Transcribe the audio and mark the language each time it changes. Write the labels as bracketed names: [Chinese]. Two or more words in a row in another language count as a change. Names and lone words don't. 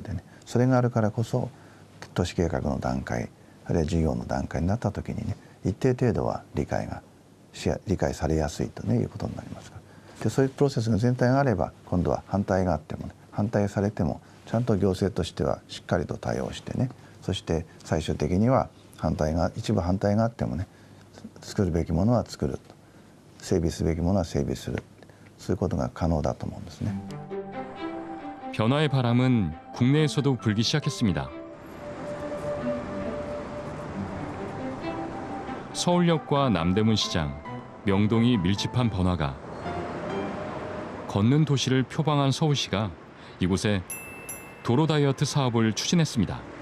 [Japanese] でね、それがあるからこそ都市計画の段階あるいは事業の段階になった時にね、一定程度は理解されやすいと、ね、いうことになりますから、でそういうプロセスが全体があれば今度は反対があってもね、反対されてもちゃんと行政としてはしっかりと対応してね、そして最終的には一部反対があってもね、作るべきものは作る、整備すべきものは整備する、そういうことが可能だと思うんですね。 [Korean] 변화의 바람은 국내에서도 불기 시작했습니다. 서울역과 남대문 시장, 명동이 밀집한 번화가, 걷는 도시를 표방한 서울시가 이곳에 도로 다이어트 사업을 추진했습니다.